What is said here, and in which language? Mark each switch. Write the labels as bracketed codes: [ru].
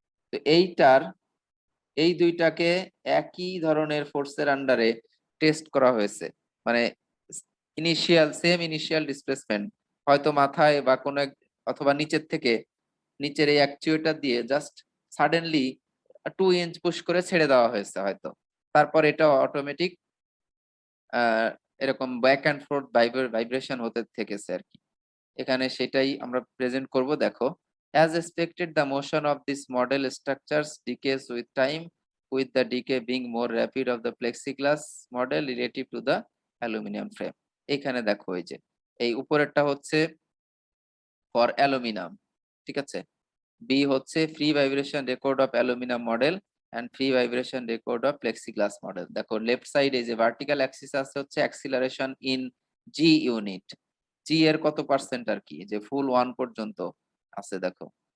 [bn] তো এই দুইটাকে একই ধরনের ফোর্সের আন্ডারে টেস্ট করা হয়েছে, মানে ইনিশিয়াল ডিসপ্লেসমেন্ট হয়তো মাথায় বা কোনো অথবা নিচের থেকে, নিচের এই অ্যাকচুয়েটর দিয়ে জাস্ট সাডেনলি 2 ইঞ্চ পুশ করে ছেড়ে দেওয়া হয়েছে হয়তো, তারপর এটা অটোমেটিক এরকম ব্যাক অ্যান্ড ফোর্থ ভাইব্রেশন হতে থেকেছে আর কি। এখানে সেটাই আমরা প্রেজেন্ট করব। [en] দেখো, as expected the motion of this model structures decays with time, with the decay being more rapid of the plexiglass model relative to the aluminum frame। [bn] এখানে দেখো এই যে এই উপরেরটা হচ্ছে ফর অ্যালুমিনিয়াম, ঠিক আছে। [en] B হচ্ছে free vibration record of aluminium model and free vibration record of plexiglass model. [bn] দেখো লেফট সাইডে যে ভার্টিক্যাল অ্যাক্সিস আছে হচ্ছে অ্যাক্সিলারেশন ইন জি ইউনিট, জি এর কত পার্সেন্ট আর কি, যে ফুল 1 পর্যন্ত আছে দেখো।